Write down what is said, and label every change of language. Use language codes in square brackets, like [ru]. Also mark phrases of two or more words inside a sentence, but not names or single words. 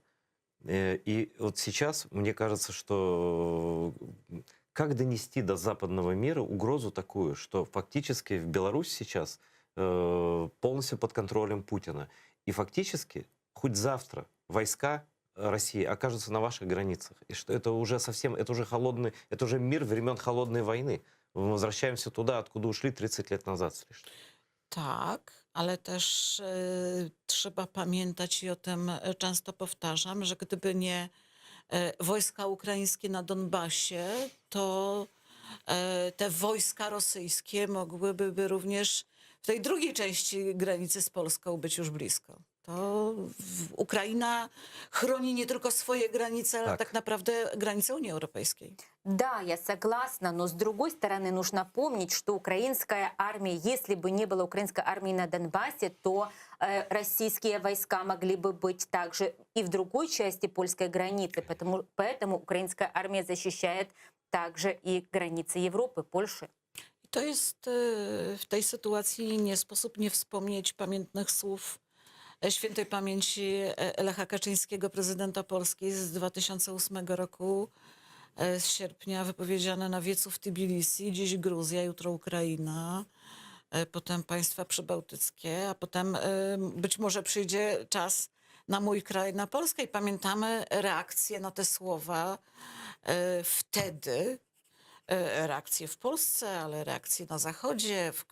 [ru] И вот сейчас мне кажется, что как донести до западного мира угрозу такую, что фактически в Беларусь сейчас полностью под контролем Путина. И фактически хоть завтра войска России окажутся на ваших границах. И что это уже совсем, это уже холодный, это уже мир времен холодной войны. Мы возвращаемся туда, откуда ушли 30 лет назад с лишним. [pl] Tak, ale też trzeba pamiętać i o tym często powtarzam, że gdyby nie wojska ukraińskie na Donbasie, to te wojska rosyjskie mogłyby również w tej drugiej części granicy z Polską być już blisko. Ukraina chroni nie tylko swoje granice, ale Tak. tak naprawdę granice Unii Europejskiej. [ru] Да, я согласна, но с другой стороны нужно помнить, что украинская армия, если бы не было украинской армии на Донбассе, то российские войска могли бы быть также и в другой части польской границы, поэтому украинская армия защищает также и границы Европы, Польши. [pl] I to jest w tej sytuacji nie sposób nie wspomnieć pamiętnych słów świętej pamięci Lecha Kaczyńskiego, prezydenta Polski z 2008 roku, z sierpnia, wypowiedziane na wiecu w Tbilisi, dziś Gruzja, jutro Ukraina, potem państwa przybałtyckie, a potem być może przyjdzie czas na mój kraj, na Polskę i pamiętamy reakcję na te słowa wtedy, reakcje w Polsce, ale reakcje na Zachodzie.